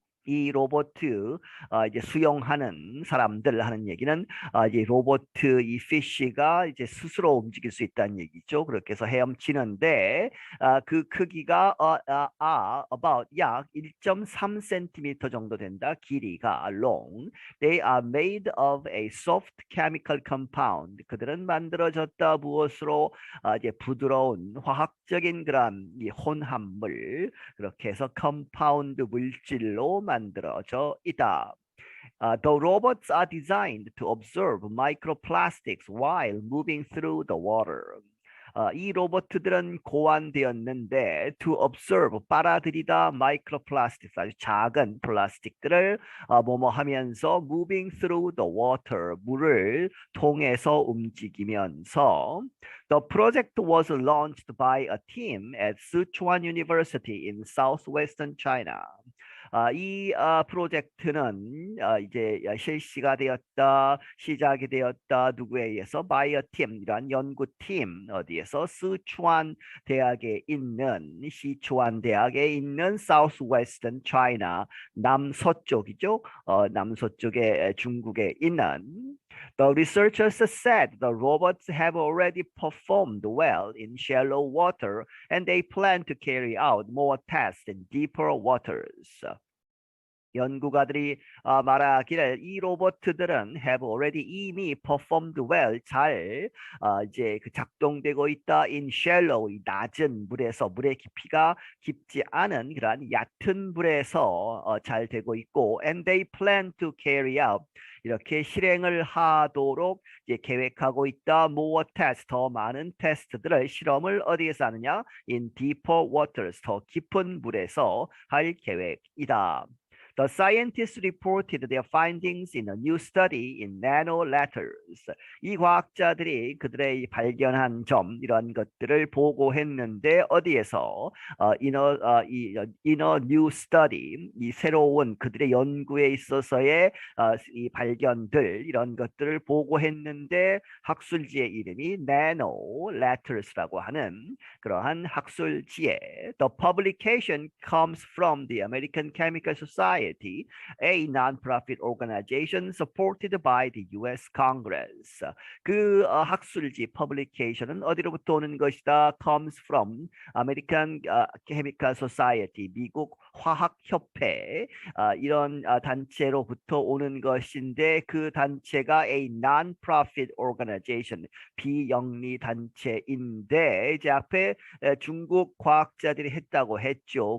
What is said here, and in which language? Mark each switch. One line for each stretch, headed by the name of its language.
Korean: 이 로보트 이제 수영하는 사람들 하는 얘기는 이제 로보트 이 피쉬가 이제 스스로 움직일 수 있다는 얘기죠. 그렇게 해서 헤엄치는데 그 크기가 about 약 1.3cm 정도 된다. 길이가 long.
English: They are made of a soft chemical compound.
Korean: 그들은 만들어졌다 무엇으로 이제 부드러운 화학적인 그런 이 혼합물 그렇게 해서 컴파운드 물질로 만들어져 있다.
English: The robots are designed to observe microplastics while moving through the water.
Korean: 이 로봇들은 고안되었는데
English: to observe
Korean: 빨아들이다
English: microplastics
Korean: 아주 작은 플라스틱들을 뭐뭐 하면서
English: moving through the water
Korean: 물을 통해서 움직이면서
English: The project was launched by a team at Sichuan University in southwestern China.
Korean: 이 프로젝트는 이제 실시가 되었다, 시작이 되었다. 누구에 의해서?
English: by a team,
Korean: 이란 연구팀 어디에서? 스촨 대학에 있는 시추안 대학에 있는 Southwestern China 남서쪽이죠. 남서쪽에 중국에 있는
English: The researchers said the robots have already performed well in shallow water and they plan to carry out more tests in deeper waters.
Korean: 연구가들이 말하기를 이 로봇들은
English: have already
Korean: 이미
English: performed well
Korean: 잘 이제 그 작동되고 있다
English: in shallow
Korean: 이 낮은 물에서 물의 깊이가 깊지 않은 그러한 얕은 물에서 잘 되고 있고
English: and they plan to carry out
Korean: 이렇게 실행을 하도록 이제 계획하고 있다
English: more test
Korean: 더 많은 테스트들을 실험을 어디에서 하느냐
English: in deeper waters
Korean: 더 깊은 물에서 할 계획이다.
English: The scientists reported their findings in a new study in Nano Letters.
Korean: 이 과학자들이 그들의 발견한 점 이런 것들을 보고했는데 어디에서
English: in a new study
Korean: 이 새로운 그들의 연구에 있어서의 이 발견들 이런 것들을 보고했는데 학술지의 이름이 Nano Letters라고 하는 그러한 학술지에
English: The publication comes from the American Chemical Society. A non-profit organization supported by the U.S. Congress.
Korean: 그 학술지 publication은 어디로부터 오는 것이다?
English: Comes from American Chemical Society.
Korean: 미국 화학협회 이런 단체로부터 오는 것인데 그 단체가
English: a non-profit organization
Korean: 비영리 단체인데 이제 앞에 중국 과학자들이 했다고 했죠.